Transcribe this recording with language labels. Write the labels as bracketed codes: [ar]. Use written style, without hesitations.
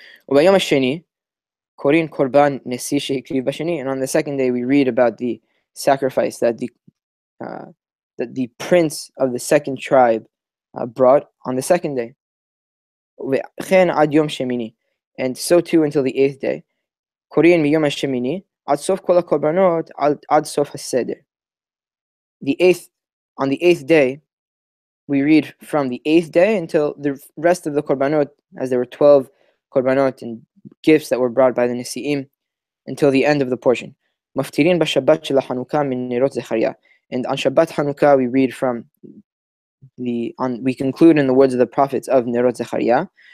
[he] וביום השני קוראים קורבן נשיא שהקריב בשני, [en] and on the second day we read about the sacrifice that the prince of the second tribe brought on the second day. [he] וכן עד יום שמיני, [en] and so too until the eighth day. [he] קוראים מיום השמיני עד סוף כל הקורבנות עד סוף הסדר. [en] On the eighth day we read from the eighth day until the rest of the korbanot, as there were 12 korbanot and gifts that were brought by the Nesi'im, until the end of the portion. Maftirin b'Shabbat shel Hanukkah min nerot Zechariah. And on Shabbat Hanukkah we read from we conclude in the words of the prophets of Nerot Zechariah.